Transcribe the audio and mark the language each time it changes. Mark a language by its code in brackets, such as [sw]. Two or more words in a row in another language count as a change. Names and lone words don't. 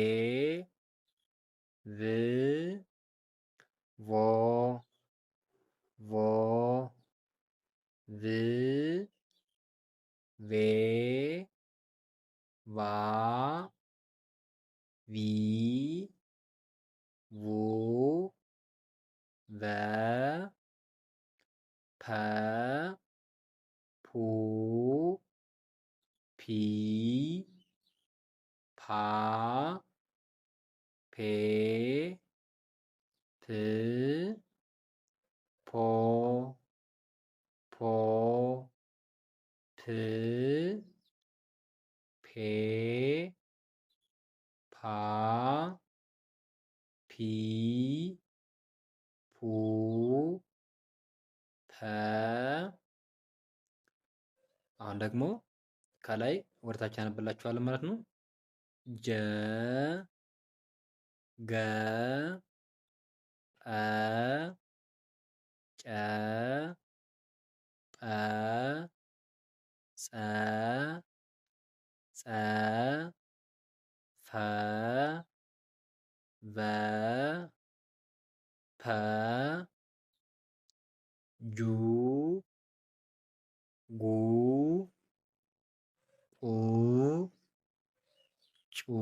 [am] ቭ ቮ ቭ ቬ ቫ ቪ ቡ ቨ ፐ ፑ ፒ ፓ ፔ ፕ ፖ ፕ ፔ ፓ ፒ ፑ ፐ አሁን ደግሞ ከላይ ወደታች ያነብላችኋለሁ ማለት ነው። ጀ ገ ጰ ጨ ጰ ጸ ፈ ቨ ፐ ጁ ጉ ጡ ጩ